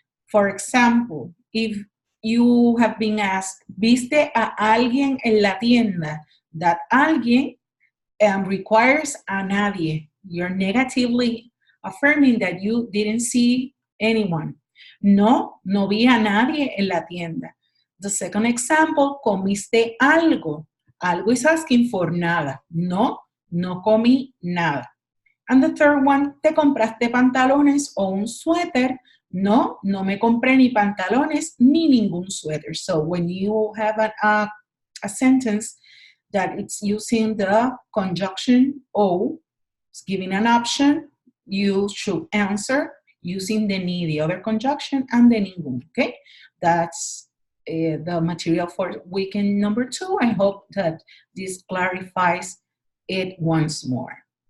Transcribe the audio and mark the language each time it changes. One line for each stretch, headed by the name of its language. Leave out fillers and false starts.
English: For example, if you have been asked,
Spanish: ¿viste a alguien en la tienda?
English: That alguien requires a nadie. You're negatively affirming that you didn't see anyone.
Spanish: No, no vi a nadie en la tienda.
English: The second example,
Spanish: ¿comiste algo?
English: Algo is asking for nada.
Spanish: No, no comí nada.
English: And the third one,
Spanish: ¿te compraste pantalones o un suéter? No, no me compré ni pantalones ni ningún suéter.
English: So when you have a sentence that it's using the conjunction O, it's giving an option, you should answer using the ni, the other conjunction, and the ningún, okay? That's the material for weekend number 2. I hope that this clarifies it once more.